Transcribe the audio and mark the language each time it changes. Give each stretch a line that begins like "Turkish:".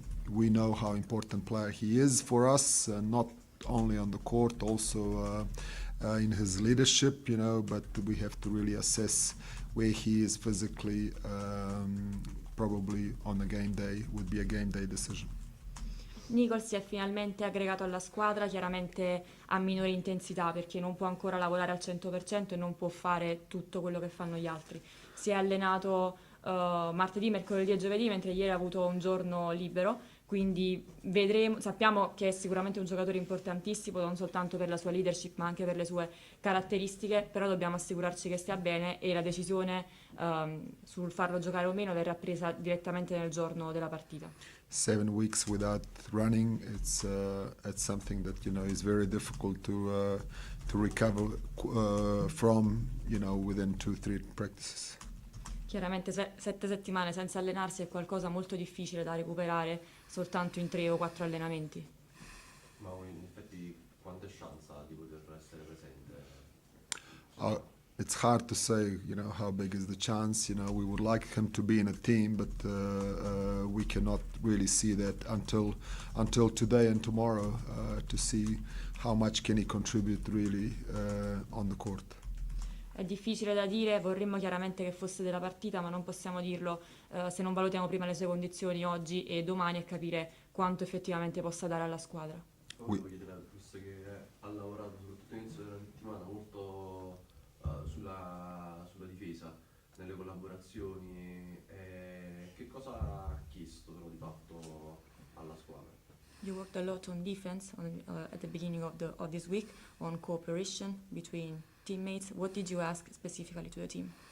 English: We know how important player he is for us, not only on the court, also in his leadership, but we have to really assess where he is physically. Probably on a game day would be a game day decision.
Italian: Nichols si è finalmente aggregato alla squadra, chiaramente a minore intensità perché non può ancora lavorare al 100% e non può fare tutto quello che fanno gli altri. Si è allenato martedì, mercoledì e giovedì, mentre ieri ha avuto un giorno libero, quindi vedremo, sappiamo che è sicuramente un giocatore importantissimo non soltanto per la sua leadership ma anche per le sue caratteristiche, però dobbiamo assicurarci che stia bene e la decisione sul farlo giocare o meno verrà presa direttamente nel giorno della partita.
English: 7 weeks without running, it's something that is very difficult to recover from within 2-3 practices.
Italian: Chiaramente 7 settimane senza allenarsi è qualcosa molto difficile da recuperare soltanto in 3 o 4 allenamenti. Ma in effetti quante chance ha di poter essere presente?
English: It's hard to say, how big is the chance. We would like him to be in a team, but we cannot really see that until today and tomorrow to see how much can he contribute really on the court.
Italian: È difficile da dire, vorremmo chiaramente che fosse della partita, ma non possiamo dirlo se non valutiamo prima le sue condizioni oggi e domani e capire quanto effettivamente possa dare alla squadra. Voglio chiedere, visto che ha lavorato soprattutto all'inizio della settimana molto sulla difesa, nelle collaborazioni, che cosa ha chiesto però, di fatto alla squadra?
English: You worked a lot on defense at the beginning of this week, on cooperation between teammates. What did you ask specifically to the team?